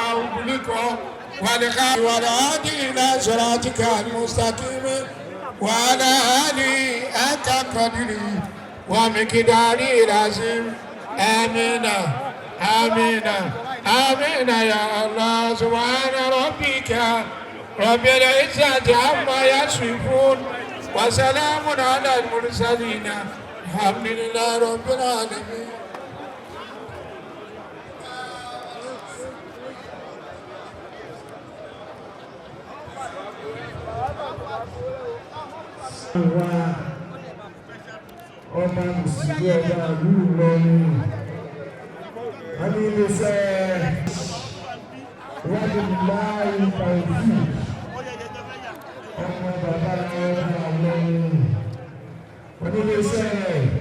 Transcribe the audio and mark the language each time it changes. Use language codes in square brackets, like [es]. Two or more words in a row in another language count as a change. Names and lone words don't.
[ar] أغلق والخاتم والهادي إلى صراطك المستقيم وعلى آله حق قدره ومقداره العظيم آمين آمين آمين يا الله سبحان ربك رب العزة عما يصفون وسلام على المرسلين الحمد لله رب العالمين. [yo] ọba mùsùlùmí ọba ìlú Ìlọrin adúlẹ̀sẹ̀ ìwádìí láàyè tàùfì ọmọ bàbá ọba Ìlọrin adúlẹ̀sẹ̀